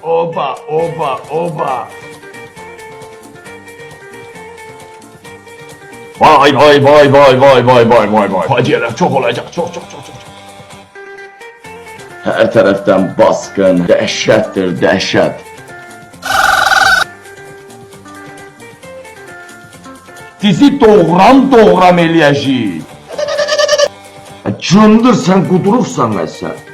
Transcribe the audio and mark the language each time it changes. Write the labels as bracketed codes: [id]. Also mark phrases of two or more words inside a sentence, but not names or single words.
[az] Oba, oba, oba. Vay vay vay vay vay vay vay vay vay. Faciələr çox olacaq, çox. Hər tərəfdən baskın, dəhşətdir, dəhşət. Sizi doğram eləyəcəyik. Cındır, sən qudurubsan sən.